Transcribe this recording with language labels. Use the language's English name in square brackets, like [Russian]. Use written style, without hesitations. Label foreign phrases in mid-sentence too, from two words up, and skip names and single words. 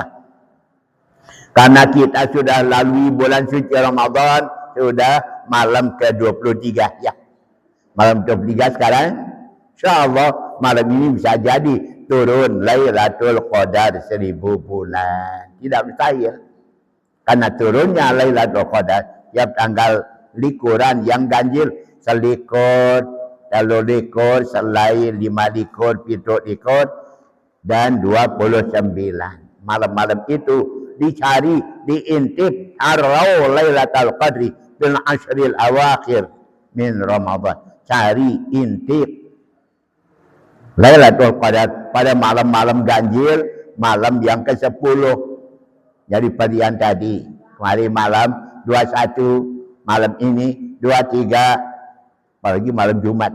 [Indonesian] Karena kita sudah lalui bulan suci Ramadan, sudah malam ke-23 ya. Malam ke-23 sekarang, insyaAllah malam ini bisa jadi turun Lailatul Qadar 1000 bulan. Tidak mustahil. Karena turunnya Lailatul Qadar tiap tanggal likuran yang ganjil, [Javanese] selikur, telu likur, selai 5 likur, 7 likur, [Indonesian] dan 29. Malam-malam itu dicari, [Arabic] diintip تحروا ليلة القدر في العشر الأواخر من رمضان. [Indonesian] Cari, intip Lailatul Qadar pada malam-malam ganjil, malam yang ke-10 dari padian tadi. Kemarin malam 21, malam ini 23, apalagi malam Jumat.